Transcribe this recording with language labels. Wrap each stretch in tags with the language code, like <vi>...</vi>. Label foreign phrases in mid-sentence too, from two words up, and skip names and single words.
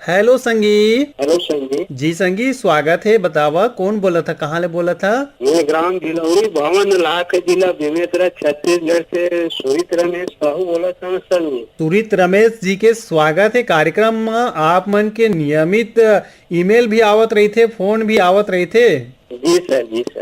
<hne>हेलो संगी। हेलो संगी जी संगी, स्वागत है। बतावा कौन बोला था, कहाँ ले बोला था? मैं ग्राम गिलौरी भवन लाख जिला बेमेतरा छत्तीसगढ़ से सूरित रमेश साहू बोला था संगी। तुरित रमेश जी के स्वागत है कार्यक्रम में। आप मन के नियमित ईमेल भी आवत रही थे, फोन भी आवत रही थे। जी सर, जी सर।</hne>